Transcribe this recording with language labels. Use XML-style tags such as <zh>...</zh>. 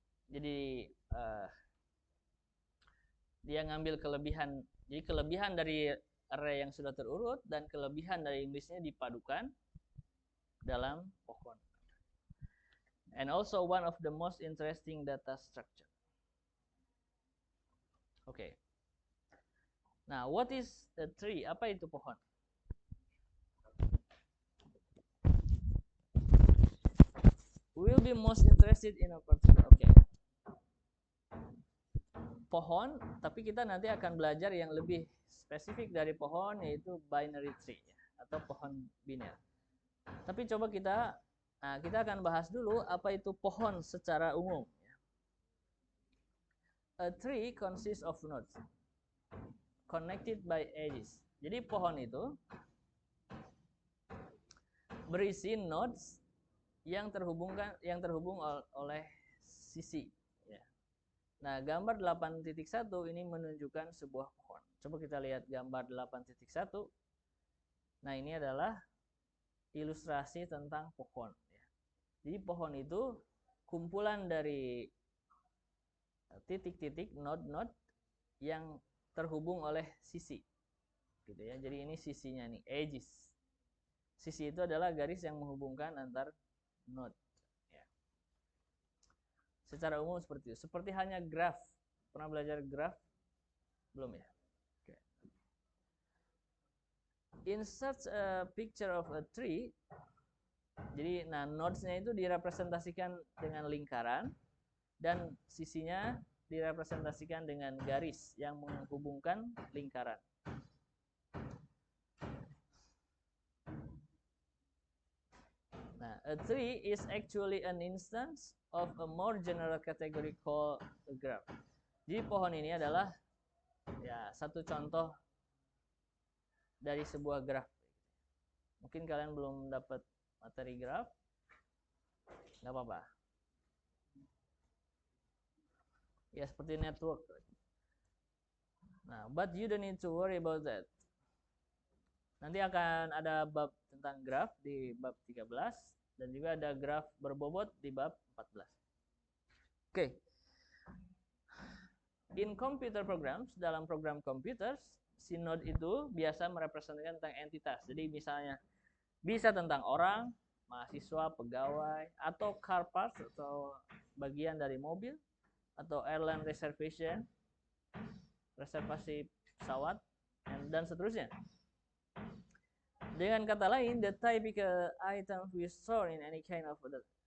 <id>Jadi dia ngambil kelebihan, jadi kelebihan dari array yang sudah terurut dan kelebihan dari Inggrisnya dipadukan dalam pohon.</id> <en>And also one of the most interesting data structure.</en> <id>Oke. Nah,</id> <en>what is a tree?</en> <id>Apa itu pohon?</id> <en>We will be most interested in a particular. Oke.</en> <id>Pohon, tapi kita nanti akan belajar yang lebih spesifik dari pohon, yaitu binary tree atau pohon biner. Tapi coba kita akan bahas dulu apa itu pohon secara umum.</id> <en>A tree consists of nodes connected by edges.</en> <id>Jadi pohon itu berisi nodes yang terhubung oleh sisi. Nah, gambar 8.1 ini menunjukkan sebuah pohon. Coba kita lihat gambar 8.1. Nah, ini adalah ilustrasi tentang pohon. Jadi pohon itu kumpulan dari titik-titik, node-node yang terhubung oleh sisi. Gitu ya. Jadi ini sisinya nih, edges. Sisi itu adalah garis yang menghubungkan antar node. Secara umum seperti itu. Seperti hanya graf. Pernah belajar graf? Belum ya? Okay.</id> <en>Insert a picture of a tree.</en> <id>Jadi, nodes-nya itu direpresentasikan dengan lingkaran dan sisinya direpresentasikan dengan garis yang menghubungkan lingkaran.</id> <en>Nah, a tree is actually an instance of a more general category called a graph.</en> <id>Jadi pohon ini adalah satu contoh dari sebuah graf. Mungkin kalian belum dapat materi graf, nggak apa-apa. Ya seperti network.</id> <en>Nah, but you don't need to worry about that.</en> <id>Nanti akan ada bab tentang graf di bab 13 dan juga ada graf berbobot di bab 14. Oke.</id> <en>In computer programs,</en> <id>dalam program komputer, si node itu biasa merepresentasikan tentang entitas. Jadi misalnya bisa tentang orang, mahasiswa, pegawai, atau</id> <en>car parts</en> <id>atau bagian dari mobil, atau</id> <en>airline reservation,</en> <id>reservasi pesawat, dan seterusnya. Dengan kata lain,</id> <en>the typical item we store in any kind of other.</en>